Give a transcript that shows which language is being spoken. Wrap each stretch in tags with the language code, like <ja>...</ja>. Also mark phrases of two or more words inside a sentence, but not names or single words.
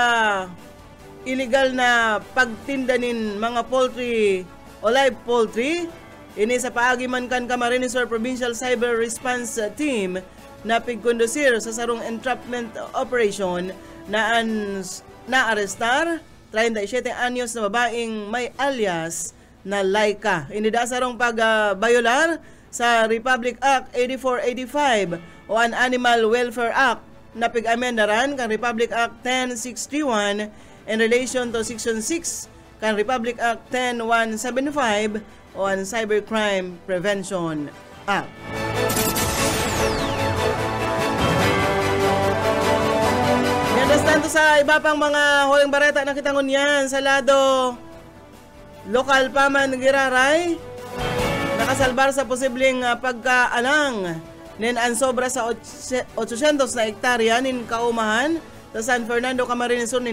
<bik>illegal na pagtindanin mga poultry o live poultry, ini sa paagiman kan Camarines Sur Provincial Cyber Response Team na pigkondusir sa sarong entrapment operation na naarestar 37 anyos na babaeng may alias na Laika. Inida sarong pag-bayolar sa Republic Act 8485 o an Animal Welfare Act na pig-amendaran kan Republic Act 10631</bik> <en>in relation to</en> <bik>Section 6 kan Republic Act 10175 o an Cybercrime Prevention Act.</bik> <es>Mientras tanto</es> <bik>sa iba pang mga huling bareta na kitangon yan sa lado lokal pa man Giraray, nakasalbar sa posibleng pagkaalang nin ang sobra sa 800 na hektarya nin kaumahan sa San Fernando, Camarines Sur.</bik>